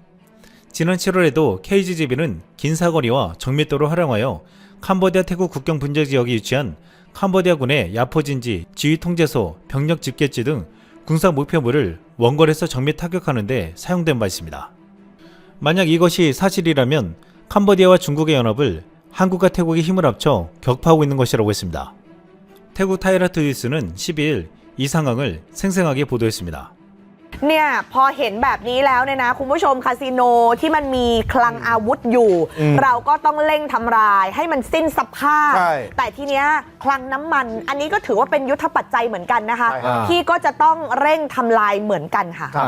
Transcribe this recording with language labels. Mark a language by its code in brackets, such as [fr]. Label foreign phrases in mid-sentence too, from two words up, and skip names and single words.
[ko] 지난 7월에도 KGGB는 긴 사거리와 정밀도를 활용하여 캄보디아 태국 국경 분쟁 지역에 위치한 캄보디아군의 야포진지, 지휘통제소, 병력 집결지 등 군사 목표물을 원거리에서 정밀 타격하는 데 사용된 바 있습니다. 만약 이것이 사실이라면 캄보디아와 중국의 연합을 한국과 태국이 힘을 합쳐 격파하고 있는 것이라고 했습니다. 태국 타이라트 뉴스는 12일 이 상황을 생생하게 보도했습니다. [th] เนี่ยพอเห็นแบบนี้แล้วเนี่ยนะคุณผู้ชมคาสิโนที่มันมีคลังอาวุธอยู่เราก็ต้องเร่งทำลายให้มันสิ้นสภาพแต่ทีเนี้ยคลังน้ำมันอันนี้ก็ถือว่าเป็นยุทธปัจจัยเหมือนกันนะคะที่ก็จะต้องเร่งทำลายเหมือนกันค่ะ